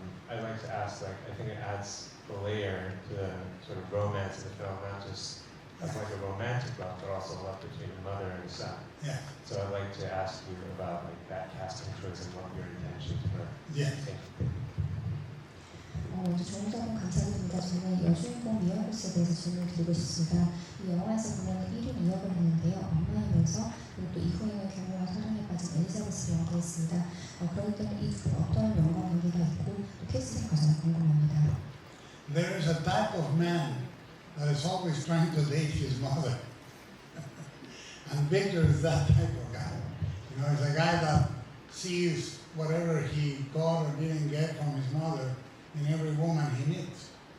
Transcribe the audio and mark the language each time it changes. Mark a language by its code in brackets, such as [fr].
[en] I'd like to ask, I think it adds a layer to the sort of romance in the film, not just as like a romantic love, but also love between a mother and a son. Yeah. So I'd like to ask you about that casting choice and what your intentions were. Yes. Thank you. [ko] 먼저 좋은 답변 감사드립니다. 저는 여주인공 미아고스에 대해서 질문을 드리고 싶습니다. 이 영화에서 보면 1인 2역을 했는데요. 엄마이면서 그리고 또 이후에는 괴물과 사랑에 빠진 엘리자베스를 연기했습니다. 그렇기 때문에 이 어떤 연관 관계가 있고 또 캐스팅 과정이 궁금합니다. [en] There is a type of man that is always trying to date his mother. And Victor is that type of guy. You know, he's a guy that sees whatever he got or didn't get from his mother in every woman he meets.